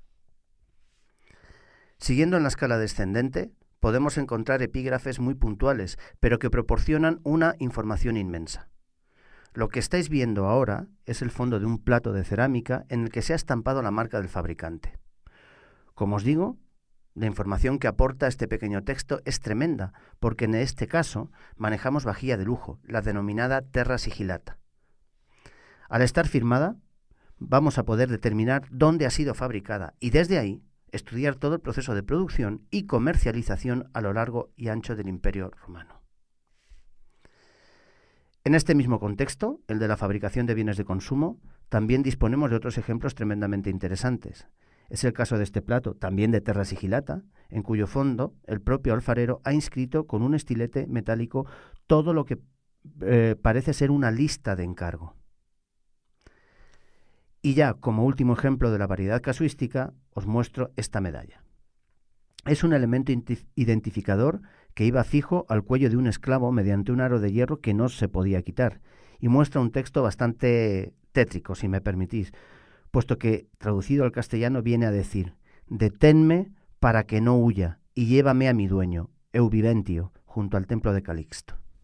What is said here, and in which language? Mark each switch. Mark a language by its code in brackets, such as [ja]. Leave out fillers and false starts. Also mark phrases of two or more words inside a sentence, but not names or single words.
[es] Siguiendo en la escala descendente, podemos encontrar epígrafes muy puntuales, pero que proporcionan una información inmensa. Lo que estáis viendo ahora es el fondo de un plato de cerámica en el que se ha estampado la marca del fabricante. Como os digo, la información que aporta este pequeño texto es tremenda, porque en este caso manejamos vajilla de lujo, la denominada [la] terra sigillata. [es] Al estar firmada, vamos a poder determinar dónde ha sido fabricada y desde ahí estudiar todo el proceso de producción y comercialización a lo largo y ancho del Imperio Romano. En este mismo contexto, el de la fabricación de bienes de consumo, también disponemos de otros ejemplos tremendamente interesantes. Es el caso de este plato, también de [la] terra sigillata, [es] en cuyo fondo el propio alfarero ha inscrito con un estilete metálico todo lo que parece ser una lista de encargo. Y ya como último ejemplo de la variedad casuística, os muestro esta medalla. Es un elemento identificador que iba fijo al cuello de un esclavo mediante un aro de hierro que no se podía quitar, y muestra un texto bastante tétrico, si me permitís, puesto que, traducido al castellano, viene a decir: «Deténme para que no huya, y llévame a mi dueño, Eubiventio, junto al templo de Calixto».